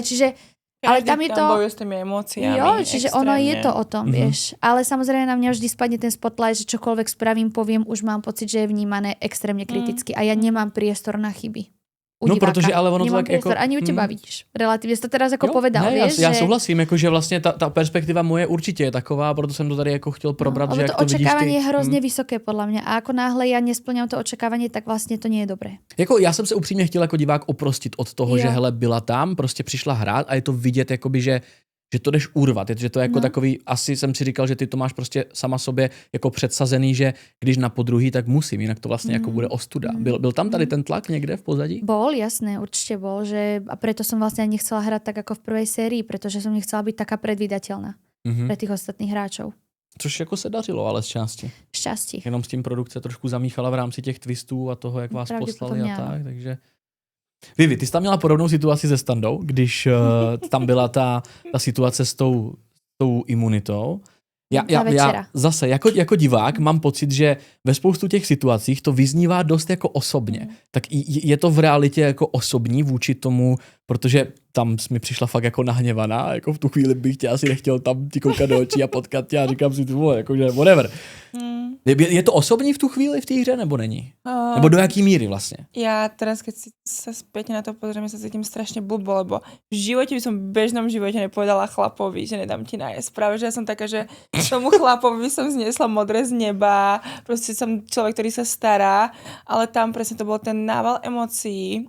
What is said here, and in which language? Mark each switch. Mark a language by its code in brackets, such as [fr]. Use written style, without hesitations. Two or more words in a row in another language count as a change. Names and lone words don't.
[sk] Čiže ale tam je to... bojuje s tými emóciami. Jo, čiže extrémne. Ono je to o tom, vieš. Ale samozrejme na mňa vždy spadne ten spotlight, že čokoľvek spravím, poviem, už mám pocit, že je vnímané extrémne kriticky a ja nemám priestor na chyby. [cs] No, protože ale ono to tak [sk] jako... Ani u teba vidíš. Relatívne to teraz jako povedal, vieš. [cs] Já souhlasím, jako, že vlastně ta perspektiva moje určitě je taková, proto jsem to tady jako chtěl probrat, že jak to vidíš ty. [sk] Očekávanie je hrozně vysoké podľa mňa a ako náhle ja nesplňam to očekávanie, tak vlastně to nie je dobré. [cs] Jako já jsem se upřímně chtěl jako divák oprostit od toho, že hele, byla tam, prostě přišla hrát a je to vidět, jakoby, že to jdeš urvat, že to je jako takový, asi jsem si říkal, že ty to máš prostě sama sobě jako předsazený, že když na podruhý, tak musím, jinak to vlastně jako bude ostuda. Byl tam tady ten tlak někde v pozadí? [sk] Bol, jasné, určite bol, že a preto som vlastne nechcela hrať tak ako v prvej sérii, pretože som nechcela byť taká predvídateľná pre tých ostatných hráčov. [cs] Což jako se dařilo, ale z části. Šťastí. Jenom s tím produkce trošku zamíchala v rámci těch twistů a toho, jak vás poslali a tak, takže... Vivi, ty jsi tam měla podobnou situaci se Standou, když tam byla ta situace s tou imunitou. Já zase jako divák mám pocit, že ve spoustu těch situacích to vyznívá dost jako osobně. Tak je to v realitě jako osobní vůči tomu, protože tam mi přišla fakt jako nahněvaná, jako v tu chvíli bych tě asi nechtěl tam ti koukat do očí a potkat tě a říkám si tu jakože whatever. Je to osobní v tu chvíli v té hře, nebo není? Nebo do jaký míry vlastne? [sk] Ja teraz, keď sa späť na to pozriem, sa cítim strašne blbo, lebo v živote by som v bežnom živote nepovedala chlapovi, že nedám ti najesť. Práve, že ja som taká, že tomu chlapovi by som zniesla modré z neba, proste som človek, ktorý sa stará, ale tam presne to bol ten nával emócií.